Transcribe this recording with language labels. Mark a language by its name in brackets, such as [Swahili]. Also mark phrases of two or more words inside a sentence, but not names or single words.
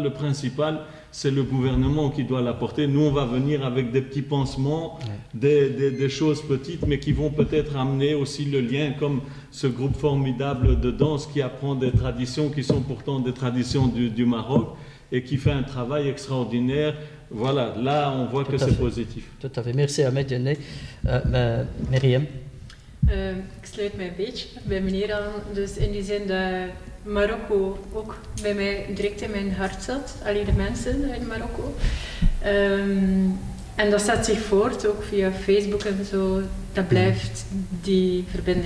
[French] Le principal, c'est le gouvernement qui doit l'apporter. Nous, on va venir avec des petits pansements, des choses petites, mais qui vont peut-être amener aussi le lien, comme ce groupe formidable de danse qui apprend des traditions qui sont pourtant des traditions du Maroc et qui fait un travail extraordinaire. Voilà, là, on voit que c'est positif. Tout à fait. Merci Ahmed Janay. Myriam. [Dutch] Ik sluit mij een beetje bij meneer aan, dus in die zin dat Marokko ook bij mij direct in mijn hart zat, alleen de mensen uit Marokko. En dat zet zich voort, ook via Facebook en zo, dat blijft die verbinding.